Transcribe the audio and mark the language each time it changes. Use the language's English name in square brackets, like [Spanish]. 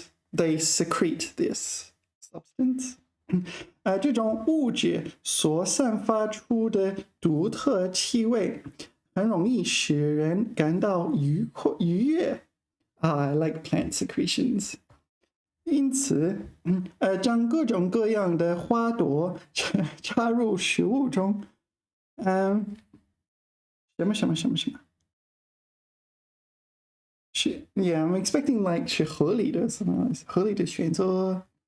[English] They secrete this substance. [Chinese] 这种物质所散发出的独特气味很容易使人感到愉悦。 [English] I like plant secretions. [Chinese] 因此，将各种各样的花朵插入食物中，什么什么什么什么。 [English] Yeah, I'm expecting like [Chinese] 是合理的什么合理的选择。